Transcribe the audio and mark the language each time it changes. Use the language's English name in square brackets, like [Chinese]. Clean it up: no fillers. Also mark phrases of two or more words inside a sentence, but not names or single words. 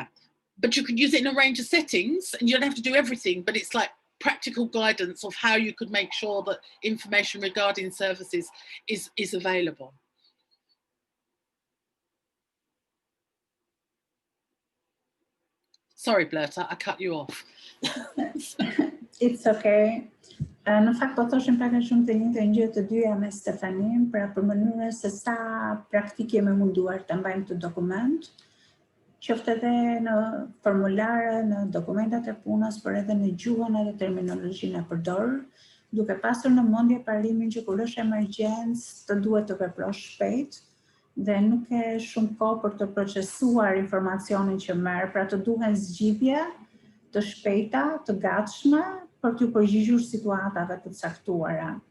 [English] But you could use it in a range of settings and you don't have to do everything, but it's like practical guidance of how you could make sure that information regarding services is available. Sorry, Berta, I cut you off. It's okay. [Albanian] Në fakt po thoshim pak a shumë të njëjtën gjë të dyja me Stefanin, pra për mënyrën se sa praktik jemi munduar të mbajmë këtë dokument, qoftë edhe në formulare, në dokumentat e punës, por edhe në gjuhën edhe terminologjinë e përdorur, duke pasur në mendje parimin që kur është emergjencë të duhet të veprosh shpejt dhe nuk ke shumë kohë për të procesuar informacionin që merr, pra të duhen zgjidhje të shpejta, të gatshme për t'ju përgjigjur situatave të caktuara.